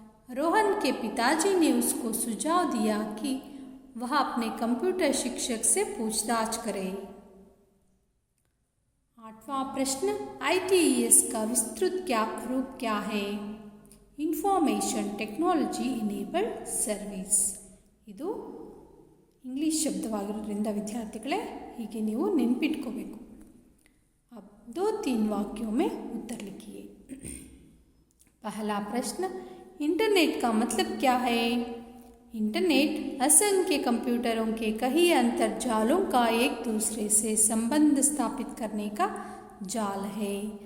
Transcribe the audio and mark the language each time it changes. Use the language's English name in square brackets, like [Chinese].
[Hindi] रोहन के पिताजी ने उसको सुझाव दिया कि वह अपने कंप्यूटर शिक्षक से पूछताछ करे। आठवां प्रश्न, ITES का विस्तृत रूप क्या है? Information technology enabled service. [Kannada] ಇದು ಇಂಗ್ಲಿಷ್ ಶಬ್ದವಾಗಿರೋದ್ರಿಂದ ವಿದ್ಯಾರ್ಥಿಗಳೇ ಹೀಗೆ ನೀವು ನೆನಪಿಟ್ಕೋಬೇಕು। [Hindi] अब 2-3 वाक्यों में उत्तर लिखिए। पहला प्रश्न, इंटरनेट का मतलब क्या है? इंटरनेट असंख्य कंप्यूटरों के कई अंतर्जालों का एक दूसरे से संबंध स्थापित करने का जाल है।